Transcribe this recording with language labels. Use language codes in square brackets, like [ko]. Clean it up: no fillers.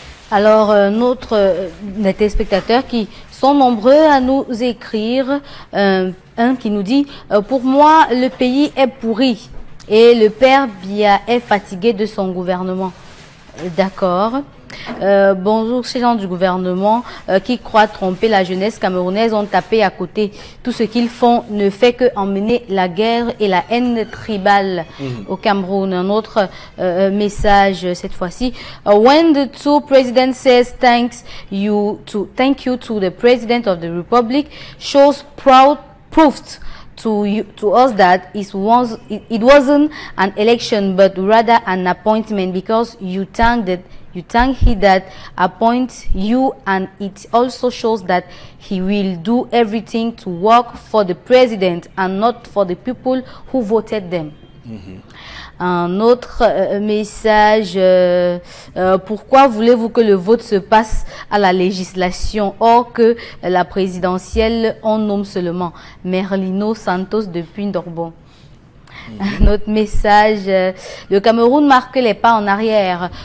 [fr] Alors, les téléspectateurs qui sont nombreux à nous écrire, un qui nous dit pour moi, le pays est pourri et le père Biya est fatigué de son gouvernement. D'accord. Bonjour, ces gens du gouvernement qui croient tromper la jeunesse camerounaise ont tapé à côté. Tout ce qu'ils font ne fait que emmener la guerre et la haine tribale au Cameroun. Un autre message cette fois-ci. [en] When the two presidents says thank you to the president of the republic shows proof to us that it wasn't an election but rather an appointment, because you thank he that appoints you, and it also shows that he will do everything to work for the president and not for the people who voted them. [fr] Un autre message, pourquoi voulez-vous que le vote se passe à la législation or que la présidentielle on nomme seulement? Merlino Santos depuis Ndorbon. Notre message, le Cameroun marque les pas en arrière.